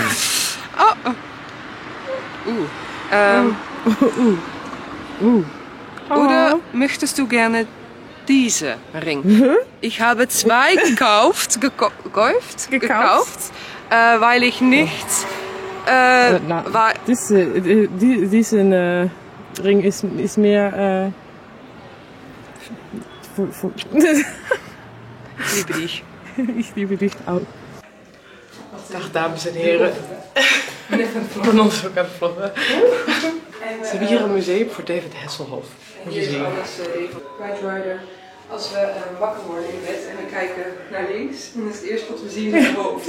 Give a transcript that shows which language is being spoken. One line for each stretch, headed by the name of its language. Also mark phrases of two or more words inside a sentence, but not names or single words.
German: Oder möchtest du gerne diese Ring? Ich habe zwei gekauft, weil ich nicht war. Diese ring
Dutch: is meer...
German: Ich liebe dich.
Dutch: Ik
German: liebe dich
Dutch: ook. Dag dames en heren. Manon is ook aan het vloggen. Ze hebben hier een museum voor David Hasselhoff. Moet je zien. Knight Als we wakker worden in bed en we kijken naar links, dan is het eerste wat we zien het hoofd.